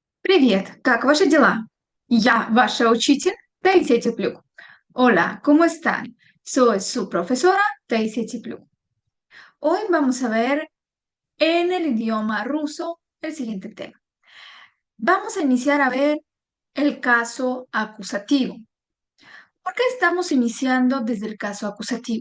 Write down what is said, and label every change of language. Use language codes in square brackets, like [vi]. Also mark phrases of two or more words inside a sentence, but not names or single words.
[ru] Привет, как ваши дела? Я ваша учитель Таисия Теплюк. [es] Hola, ¿cómo están? Soy su profesora Taisy Tepluk. Hoy vamos a ver en el idioma ruso el siguiente tema. Vamos a iniciar a ver el caso acusativo. ¿Por qué estamos iniciando desde el caso acusativo?